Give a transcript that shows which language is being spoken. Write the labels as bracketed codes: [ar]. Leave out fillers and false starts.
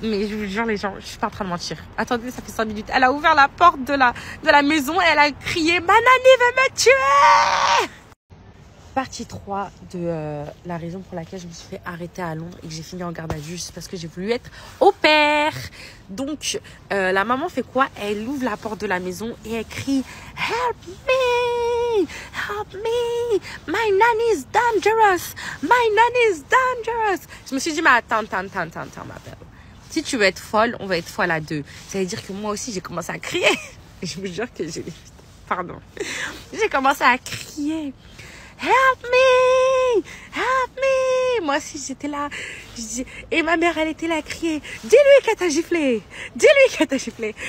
[fr] Mais je vous jure, les gens, je suis pas en train de mentir. Attendez, ça fait 5 minutes. Elle a ouvert la porte de la maison et elle a crié « Ma nanny veut me tuer !» Partie 3 de la raison pour laquelle je me suis fait arrêter à Londres et que j'ai fini en garde à vue, c'est parce que j'ai voulu être au pair. Donc, la maman fait quoi? Elle ouvre la porte de la maison et elle crie « [en] Help me !» me, help me, my nanny is dangerous, my nanny is dangerous. [fr] Je me suis dit, mais attends, ma belle. Si tu veux être folle, on va être folle à deux. Ça veut dire que moi aussi, j'ai commencé à crier. Je vous jure que pardon. J'ai commencé à crier. [en] Help me! Help me! [fr] Moi aussi, j'étais là. Et ma mère, elle était là à crier. Dis-lui qu'elle t'a giflé. Dis-lui qu'elle t'a giflé.